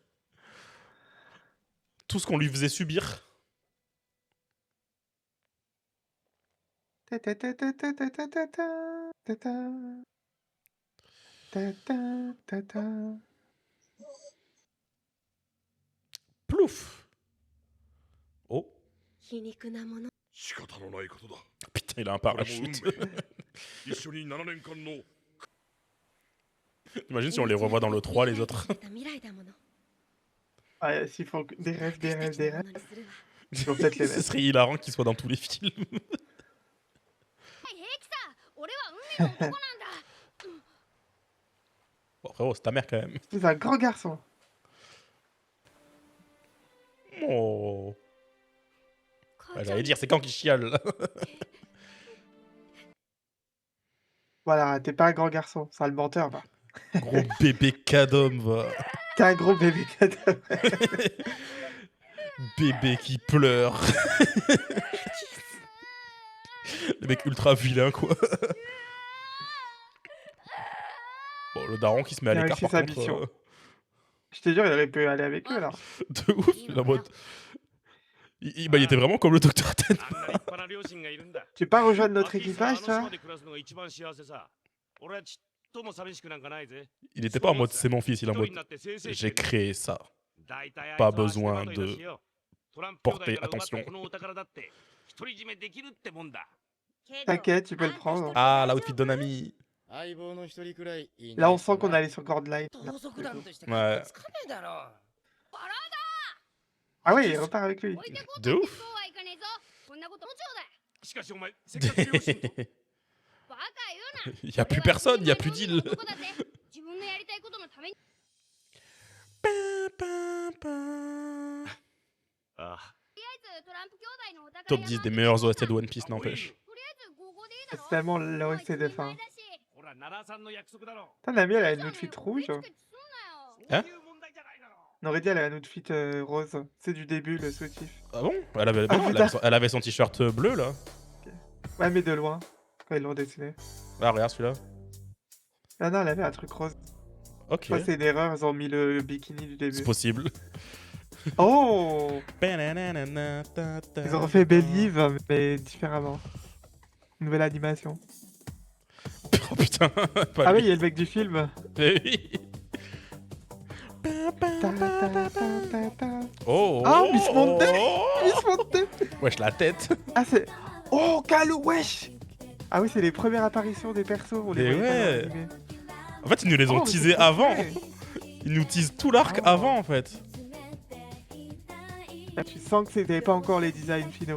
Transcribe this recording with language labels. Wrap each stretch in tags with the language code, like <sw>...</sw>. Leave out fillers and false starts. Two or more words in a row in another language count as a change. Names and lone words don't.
<fr>Tout ce qu'on lui faisait subir. Plouf. Oh.</fr> <ja>皮肉なもの仕方のないことだ</ja> <fr>Putain, il a un</fr> <ja>これも運</ja> <fr>parachute.</fr> <ja>命一緒に7年間の</ja> <fr>Imagine si on les revoit dans le 3, les autres.</fr> <ja>未来だもの</ja> <fr>Ouais, s'ils font des rêves, des rêves, des</fr> <ja>私たちのも</ja> <fr>rêves,</fr> <ja>のにするわ</ja> <fr>ils vont peut-être les Ce mettre. serait hilarant qu'ils soient dans tous les films.</fr> <ja>平気さ俺は海の男なんだ</ja> <fr>Bon, frérot, c'est ta mère quand même. C'est un grand garçon. Oh.</fr> <ja>母</ja> <fr>Ouais,</fr> <ja>ちゃん</ja> <fr>j'allais dire, c'est quand qu'il chiale là. Voilà, t'es pas un grand garçon, c'est le menteur, va. Gros bébé cadom, va. T'es un gros bébé cadavre. Bébé qui pleure. Le mec ultra vilain, quoi. Le daron qui se met à Il a l'écart, réussi par sa contre. mission. Je te jure, il aurait pu aller avec eux là. De ouf, il est en mode. Bah, il était vraiment comme le docteur Ten.</fr> <ja>あんな立派な両親がいるんだ</ja> <fr>Tu veux pas rejoindre notre</fr> <ja>アキーさんは</ja> <fr>équipage,</fr> <ja>あの</ja> <fr>toi</fr> <ja>島で暮らすのが一番幸せさ俺はちっとも寂しくなんかないぜ</ja> <fr>Il était pas en mode c'est mon fils, il est en</fr> <ja>一人</ja> <fr>mode</fr> <ja>になってせいせいして</ja> <fr>j'ai</fr> <ja>る</ja> <fr>créé ça.</fr> <ja>大体あいつ</ja> <fr>pas</fr> <ja>は</ja> <fr>besoin</fr> <ja>足手まといだしよトランプ兄弟</ja> <fr>porter</fr> <ja>から奪った</ja> <fr>attention.</fr> <ja>このお宝だって独り占めできるってもんだ</ja> <fr>T'inquiète, tu peux le prendre. Ah, l'outfit de Nami.</fr> <ja>相棒の一人くらいいいね</ja> <fr>Là, on sent qu'on allait sur Gordline.</fr> <ja>盗賊団として</ja> <fr>Ouais.</fr> <ja>つかねえだろ</ja> <fr>Ah ouais, il repart avec lui. De ouf.</fr> <ja>そうはいかねえぞこんなこともちょうだいしかしお前せっかく両親とバカ言うな</ja> <fr>Il y a plus personne, il y a plus d'île.</fr> <ja>男だぜ自分のやりたいことのためにああとりあえずトランプ兄弟のお宝</ja> <fr>Top 10 des meilleurs OST de One Piece, n'empêche.</fr> <ja>とりあえず合合でいいだろ</ja> <fr>C'est tellement l'OST de fin.</fr> <ja>ほら奈良さんの約束だろ</ja> <fr>Putain, Nami, elle a une outfit rouge.</fr> <ja>そう</ja> <fr>Hein</fr> <ja>いう問題じゃないだろ</ja> <fr>On aurait dit elle a un outfit rose. C'est du début, le soutif. Ah bon elle avait, Ah, non, putain. elle avait son t-shirt bleu là. Ouais, mais de loin, quand ils l'ont dessiné. Ah, regarde celui-là. Ah non, elle avait un truc rose. Ok. Je crois que c'est une erreur, ils ont mis le bikini du C'est début. possible. Oh! Ils Ils ont refait Believe, mais différemment. Nouvelle animation. Oh putain. Pas Ah oui, lui. il y a le mec du film. Eh oui. Ta, ta, ta, ta, ta. Oh. Ah, Miss Monday. Oh. Miss Monday. Wesh, la tête. Ah, c'est. Oh, Kalou, wesh! Ah oui, c'est les premières apparitions des persos. On les Mais voyait pas dans ouais. l'animé. En fait, ils nous les ont Oh, mais teasés c'est trop avant. fait. Ils nous teasent tout l'arc Ah. avant en fait. Là, tu sens que c'était pas encore les designs finaux.</fr>